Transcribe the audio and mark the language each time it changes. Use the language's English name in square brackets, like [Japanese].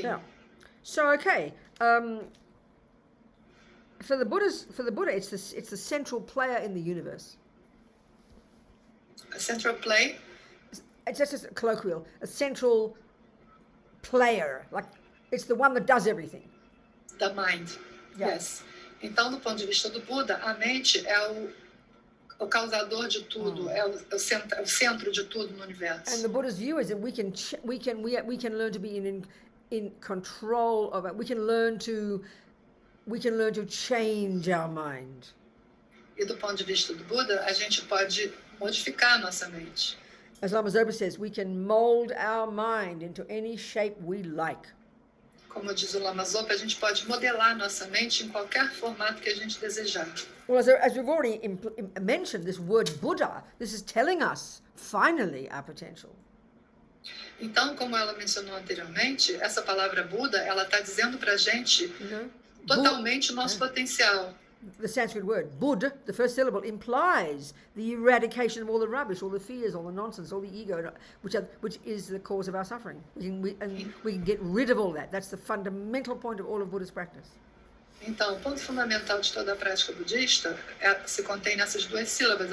[English] Yeah. So, okay. For the Buddha, it's the central player in the universe. A central play. It's just a colloquial. A central player, like it's the one that does everything. Da mind. Yeah. Yes. [Portuguese] Então, do ponto de vista do Buda, a mente é o causador de tudo, é o centro de tudo no universo. [English] And the Buddha's view is that we can learn to be in control of it. We can learn to change our mind. [Portuguese] E do ponto de vista do Buda, a gente pode modificar a nossa mente. [English] As Lama Zopa says, we can mold our mind into any shape we like. [Portuguese] Como diz o Lama Zopa, a gente pode modelar nossa mente em qualquer formato que a gente desejar. [English] Well, as we've already mentioned, this word Buddha, this is telling us, finally, our potential. [Portuguese] Então, como ela mencionou anteriormente, essa palavra Buda, ela está dizendo para a gente totalmente o nosso potencial. [English] The Sanskrit word, Bud, the first syllable, implies the eradication of all the rubbish, all the fears, all the nonsense, all the ego, which is the cause of our suffering. We can get rid of all that. That's the fundamental point of all of Buddhist practice. [Portuguese] Então, o ponto fundamental de toda a prática budista se contém nessas duas sílabas.